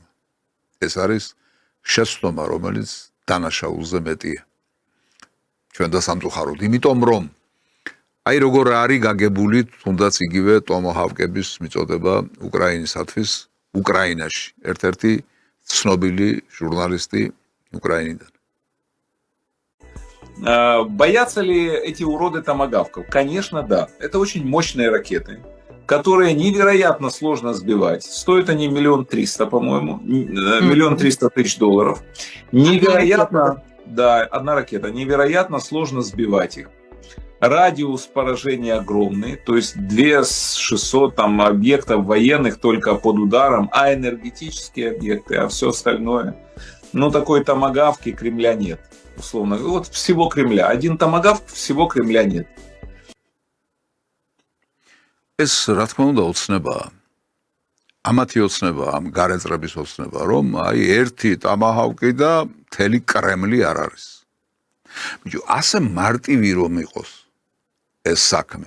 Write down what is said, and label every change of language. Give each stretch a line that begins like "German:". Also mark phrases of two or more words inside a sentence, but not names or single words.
Georgian: ეს არის შეცდომა, რომელიც დანაშაულზე მეტია. ჩვენ დასამწუხაროდ, იმიტომ რომ აი როგორ არის გაგებული თუნდაც იგივე ტომოჰავკების მიწოდება უკრაინისათვის უკრაინაში. ერთ-ერთი ცნობილი ჟურნალისტი უკრაინიდან.
Russian: Боятся ли эти уроды томагавков? Конечно, да. Это очень мощные ракеты. которые невероятно сложно сбивать. Стоят они 1 300 000, по-моему, 1 300 000 долларов. Невероятно, да, одна ракета, невероятно сложно сбивать их. Радиус поражения огромный, то есть 2600 там объектов военных только под ударом, а энергетические объекты, а все остальное. Ну, такой томагавки Кремля нет, условно. Вот всего Кремля. Один томагавк, всего Кремля нет.
Georgian: ეს რა თქმა უნდა ოცნებაა. ამათი ოცნებაა, ამ გარეწრების ოცნება, რომ აი ერთი ტამაჰავკი და მთელი კრემლი არ არის. ბიჭო, ასე მარტივი რომ იყოს ეს საქმე.